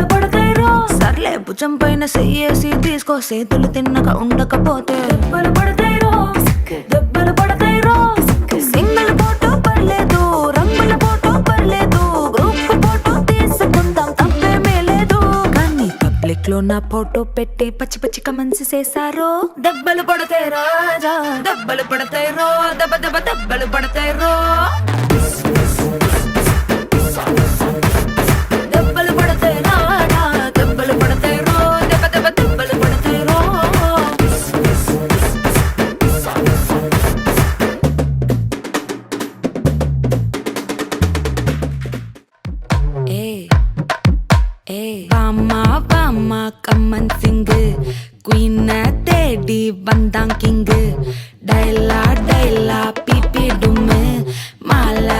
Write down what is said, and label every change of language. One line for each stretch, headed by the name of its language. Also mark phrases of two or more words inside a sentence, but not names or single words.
Telugu: పడతాయి రో సర్లే భుజం పైన చెయ్యేసి తీసుకో చేతులు తిన్నక ఉండకపోతే దెబ్బలు పడతాయి రో దెబ్బలు పడతాయి రో
English: single photo
Telugu: పర్లేదు రంగుల ఫోటో పర్లేదు
English: group photo
Telugu: తీసుకుందాం తప్పేమీ లేదు కానీ పబ్లిక్ లో నా ఫోటో పెట్టి పచ్చి పచ్చి కమెంట్స్ చేశారో దెబ్బలు పడతాయి రాజా దెబ్బలు పడతాయి రో దెబ్బ దెబ్బ దెబ్బలు పడతాయి రో దెబ్బలు పడతాయి రాడా దెబ్బలు పడతాయి రో దెబ్బ దెబ్బ దెబ్బలు పడతాయి రో
Tamil: வாமா வாமா கம்மன் சிங்கு குயின தேடி வந்தான் கிங்கு டைலா டைலா பிபி டும்மு மாலை